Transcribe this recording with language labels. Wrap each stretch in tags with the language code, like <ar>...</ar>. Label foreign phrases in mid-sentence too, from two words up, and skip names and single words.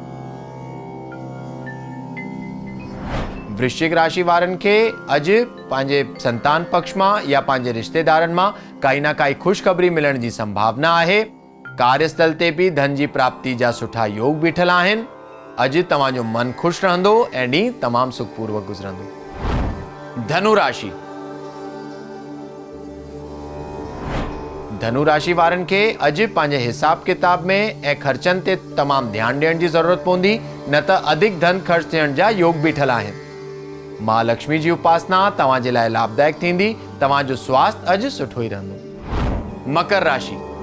<sd>वृश्चिक राशि वारनि खे अॼु पंहिंजे संतान पक्ष मां या पंहिंजे रिश्तेदारनि मां काई ना काई ख़ुशख़बरी मिलण जी संभावना आहे। कार्यस्थल ते भी धन जी प्राप्ति जा सुठा योग बीठल आहिनि। अॼु तव्हांजो मन खुश रहंदो ऐं ॾींहुं तमामु सुखपूर्वक गुज़रंदो। धनु राशि। धनु राशि वारनि खे अॼु पंहिंजे हिसाब किताब में ऐं ख़र्चनि ते तमामु ध्यानु ॾियण जी ज़रूरत पवंदी, न त अधिक धन ख़र्च थियण जा योग बीठल आहिनि। मां लक्ष्मी जी उपासना तव्हांजे लाइ लाभदायक थींदी। तव्हांजो स्वास्थ्य अॼु सुठो ई रहंदो। मकर राशि।</sd>